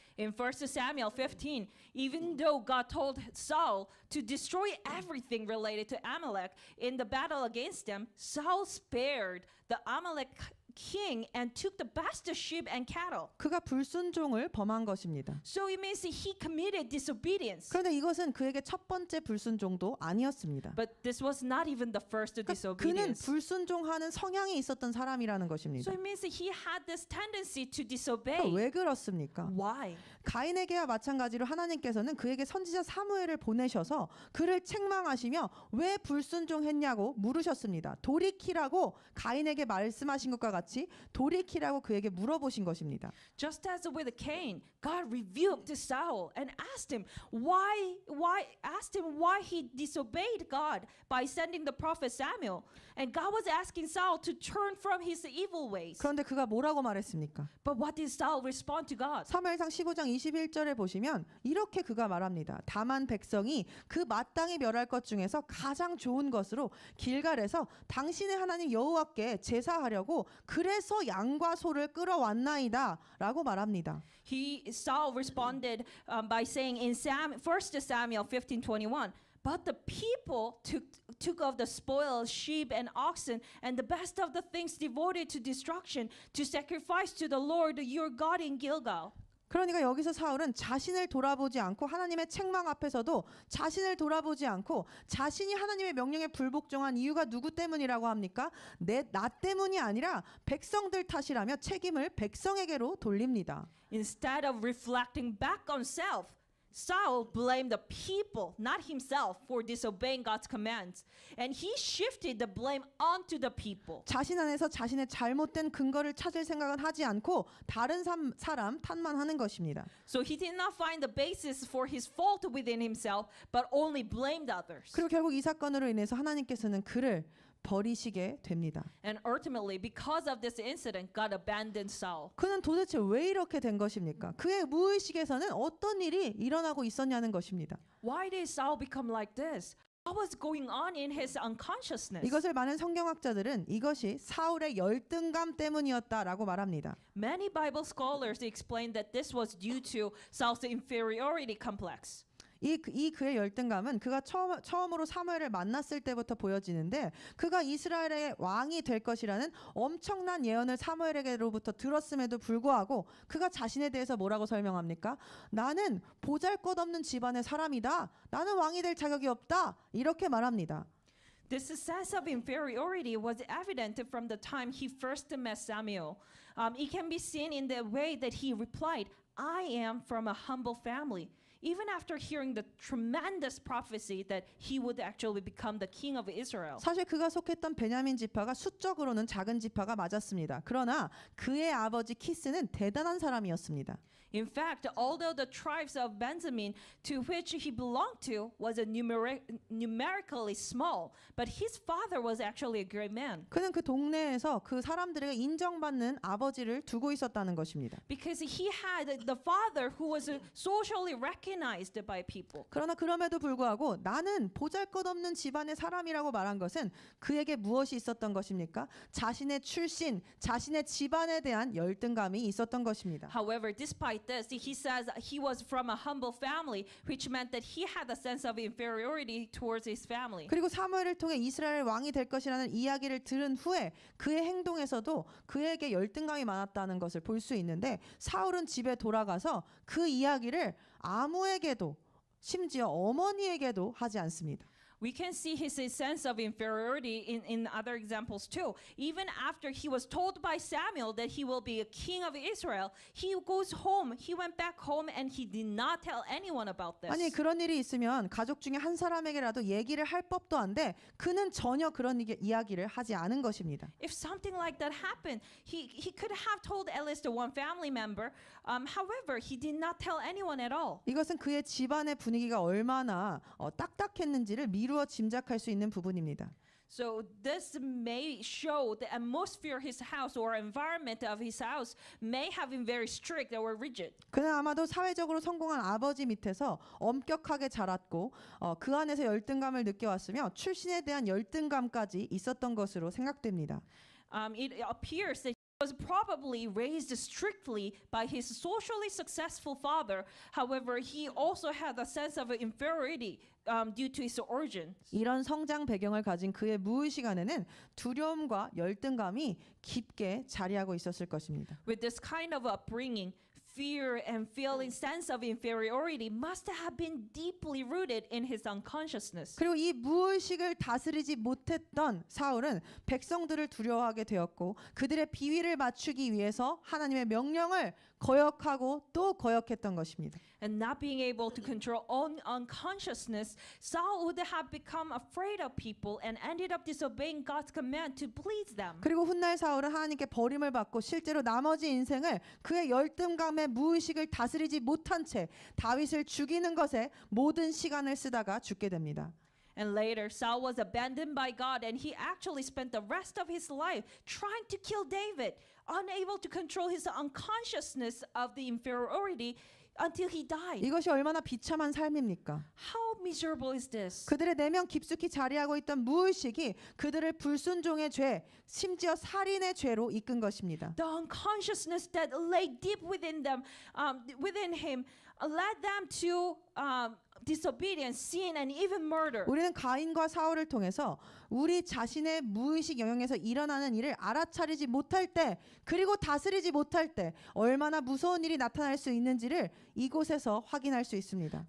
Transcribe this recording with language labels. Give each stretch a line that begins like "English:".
English: In 1 Samuel 15, even though God told Saul to destroy everything related to Amalek in the battle against them, Saul spared the Amalek king and took the best sheep and cattle.
Korean: 그가 불순종을 범한 것입니다.
English: So it means that he committed disobedience.
Korean: 그런데 이것은 그에게 첫 번째 불순종도 아니었습니다.
English: But this was not even the first
Korean: 그는
English: disobedience.
Korean: 불순종하는 성향이 있었던 사람이라는 것입니다.
English: So it means that he had this tendency to disobey.
Korean: 왜 그렇습니까?
English: Why?
Korean: 가인에게와 마찬가지로 하나님께서는 그에게 선지자 사무엘을 보내셔서 그를 책망하시며 왜 불순종했냐고 물으셨습니다. 돌이키라고 가인에게 말씀하신 것과 같이 돌이키라고 그에게 물어보신 것입니다.
English: Just as with Cain, God rebuked Saul and asked him why he disobeyed God by sending the prophet Samuel. And God was asking Saul to turn from his evil ways.
Korean: 그런데 그가 뭐라고 말했습니까?
English: But what did Saul respond to God?
Korean: 사무엘상 15장 21절에 보시면 이렇게 그가 말합니다. 다만 백성이 그 마땅히 멸할 것 중에서 가장 좋은 것으로 길갈에서 당신의 하나님 여호와께 제사하려고 그래서 양과 소를 끌어왔나이다 라고 말합니다.
English: Saul responded by saying in 1 Samuel 15:21, but the people took of the spoiled sheep and oxen and the best of the things devoted to destruction to sacrifice to the Lord your God in Gilgal.
Korean: 그러니까 여기서 사울은 자신을 돌아보지 않고 하나님의 책망 앞에서도 자신을 돌아보지 않고 자신이 하나님의 명령에 불복종한 이유가 누구 때문이라고 합니까? 나 때문이 아니라 백성들 탓이라며 책임을 백성에게로 돌립니다.
English: Instead of reflecting back on self, Saul blamed the people, not himself, for disobeying God's commands. And he shifted the blame onto the people.
Korean: 자신 안에서 자신의 잘못된 근거를 찾을 생각은 하지 않고 다른 사람 탓만 하는 것입니다.
English: So he did not find the basis for his fault within himself, but only blamed others.
Korean: 그리고 결국 이 사건으로 인해서 하나님께서는 그를 버리시게 됩니다.
English: And ultimately, because of this incident, God abandoned Saul.
Korean: 그는 도대체 왜 이렇게 된 것입니까? 그의 무의식에서는 어떤 일이 일어나고 있었냐는 것입니다.
English: Why did Saul become like this? What was going on in his unconsciousness?
Korean: 이것을 많은 성경학자들은 이것이 사울의 열등감 때문이었다라고 말합니다.
English: Many Bible scholars explain that this was due to Saul's inferiority complex.
Korean: 이 그의 열등감은 그가 처음으로 사무엘을 만났을 때부터 보여지는데 그가 이스라엘의 왕이 될 것이라는 엄청난 예언을 사무엘에게로부터 들었음에도 불구하고 그가 자신에 대해서 뭐라고 설명합니까? 나는 보잘것없는 집안의 사람이다. 나는 왕이 될 자격이 없다. 이렇게 말합니다.
English: This sense of inferiority was evident from the time he first met Samuel. It can be seen in the way that he replied, I am from a humble family. Even after hearing the tremendous prophecy that he would actually become the king of Israel.
Korean: 사실 그가 속했던 베냐민 지파가 수적으로는 작은 지파가 맞았습니다. 그러나 그의 아버지 키스는 대단한 사람이었습니다.
English: In fact, although the tribes of Benjamin to which he belonged to was numerically small, but his father was actually a great man.
Korean: 그는 그 동네에서 그 사람들에게 인정받는 아버지를 두고 있었다는 것입니다.
English: Because he had the father who was socially recognized by people.
Korean: 그러나 그럼에도 불구하고 나는 보잘것없는 집안의 사람이라고 말한 것은 그에게 무엇이 있었던 것입니까? 자신의 출신, 자신의 집안에 대한 열등감이 있었던 것입니다.
English: However, despite this, he says he was from a humble family, which meant that he had a sense of inferiority towards his family.
Korean: 그리고 사무엘을 통해 이스라엘 왕이 될 것이라는 이야기를 들은 후에 그의 행동에서도 그에게 열등감이 많았다는 것을 볼 수 있는데 사울은 집에 돌아가서 그 이야기를 아무에게도 심지어 어머니에게도 하지 않습니다.
English: We can see his sense of inferiority in other examples too. Even after he was told by Samuel that he will be a king of Israel, he goes home. He went back home and he did not tell anyone about this.
Korean: 아니 그런 일이 있으면 가족 중에 한 사람에게라도 얘기를 할 법도 한데 그는 전혀 그런 이야기를 하지 않은 것입니다.
English: If something like that happened, he could have told at least one family member. However, he did not tell anyone at all.
Korean: 이것은 그의 집안의 분위기가 얼마나 딱딱했는지를 미루어 짐작할 수 있는 부분입니다.
English: So this may show the atmosphere his house or environment of his house may have been very strict or rigid.
Korean: 그는 아마도 사회적으로 성공한 아버지 밑에서 엄격하게 자랐고 그 안에서 열등감을 느껴왔으며 출신에 대한 열등감까지 있었던 것으로 생각됩니다.
English: It appears that he was probably raised strictly by his socially successful father. However, he also had a sense of inferiority due to his origin.
Korean: 이런 성장 배경을 가진 그의 무의식 안에는 두려움과 열등감이 깊게 자리하고 있었을 것입니다.
English: With this kind of upbringing, fear and feeling sense of inferiority must have been deeply rooted in his unconsciousness.
Korean: 그리고 이 무의식을 다스리지 못했던 사울은 백성들을 두려워하게 되었고 그들의 비위를 맞추기 위해서 하나님의 명령을 거역하고 또 거역했던 것입니다.
English: And not being able to control own unconsciousness, Saul would have become afraid of people and ended up disobeying God's command to please them.
Korean: 그리고 훗날 사울은 하나님께 버림을 받고 실제로 나머지 인생을 그의 열등감의 무의식을 다스리지 못한 채 다윗을 죽이는 것에 모든 시간을 쓰다가 죽게 됩니다.
English: And later, Saul was abandoned by God, and he actually spent the rest of his life trying to kill David, unable to control his unconsciousness of the inferiority until he died.
Korean: 이것이 얼마나 비참한 삶입니까?
English: How miserable is this?
Korean: 그들의 내면 깊숙이 자리하고 있던 무의식이 그들을 불순종의 죄, 심지어 살인의 죄로 이끈 것입니다.
English: The unconsciousness that lay deep within them, within him, led them to disobedience, sin, and even murder.
Korean: 우리는 가인과 사울을 통해서 우리 자신의 무의식 영역에서 일어나는 일을 알아차리지 못할 때 그리고 다스리지 못할 때 얼마나 무서운 일이 나타날 수 있는지를 이곳에서 확인할 수 있습니다.